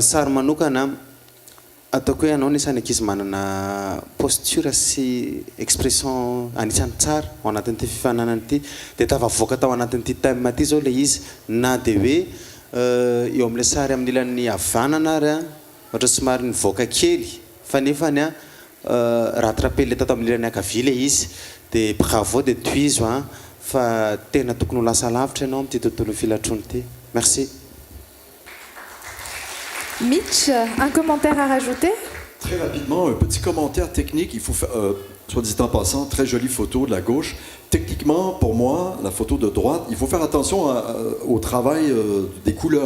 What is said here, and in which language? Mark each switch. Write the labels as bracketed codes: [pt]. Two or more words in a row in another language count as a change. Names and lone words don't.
[mg] sary manokana ataoko hoe anao nisany ankizy manana posture sy expression anisan'ny tsara ao anatin'ity fifananana ity dia tafavoaka tao anatin'ity thème ty zao ilay izy na dia hoe eo amin'ilay sary amin'ny ilan'ny havanana ary ohatra somary nivoaka kely fa nefany rattrapé ilay tato amin'ny ilan'ny ankavia ilay izy dia bravo dia tuizo fa tena tokony ho lasa lavitra ianao amin'ity tontolo filatrony ity. [fr] Merci. Mitch, un commentaire à rajouter? Très rapidement, un petit commentaire technique. Il faut faire, soit dit en passant, très jolie photo de la gauche. Techniquement, pour moi, la photo de droite, il faut faire attention au travail des couleurs.